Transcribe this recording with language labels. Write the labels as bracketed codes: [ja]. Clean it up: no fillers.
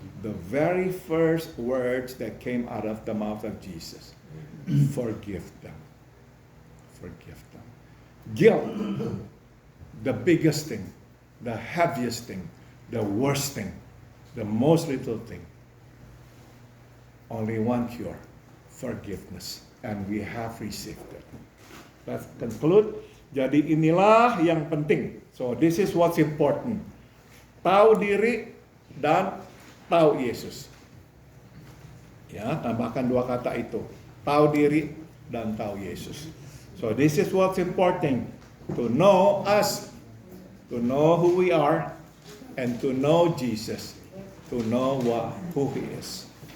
[en] The very first words that came out of the mouth of Jesus. Forgive them. Forgive them. Guilt, the biggest thing, the heaviest thing, the worst thing, the most little thing. Only one cure. forgiveness. And we have received it. Let's conclude. [id] Jadi inilah yang penting. [en] So this is what's important. [id] Tahu diri dan tahu Yesus. Ya, tambahkan dua kata itu. Tahu diri dan tahu Yesus. [en] So this is what's important. To know us, to know who we are, and to know Jesus, to know who He is.